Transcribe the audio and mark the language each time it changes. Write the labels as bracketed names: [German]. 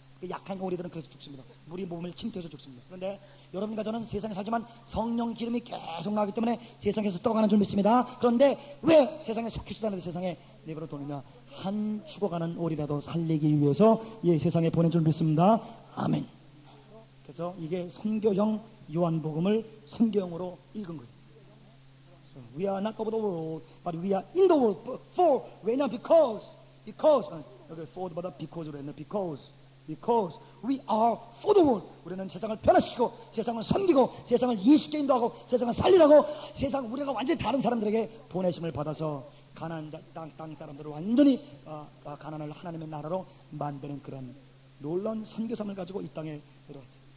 [Korean] 약한 오리들은 그래서 죽습니다. 물이 몸을 침투해서 죽습니다. 그런데 여러분과 저는 세상에 살지만 성령 기름이 계속 나오기 때문에 세상에서 떠가는 줄 믿습니다. 그런데 왜 세상에 속히지도 않는데 세상에 내버려 두느냐? 한 죽어가는 오리라도 살리기 위해서 이 세상에 보낸 줄 믿습니다. 아멘. 그래서 이게 선교형 요한복음을 선교형으로 읽은 거예요. [English] So, we are not of the world, but we are in the world. For, [Korean] 왜냐? [English] Because, [Korean] 여기 for보다 because로 했네. [English] Because we are for the world. [Korean] 우리는 세상을 변화시키고 세상을 섬기고 세상을 예수께 인도하고 세상을 살리라고 세상 우리가 완전히 다른 사람들에게 보내심을 받아서 가난한 땅 사람들을 완전히 가난을 하나님의 나라로 만드는 그런 놀라운 선교사을 가지고 이 땅에 들어왔죠.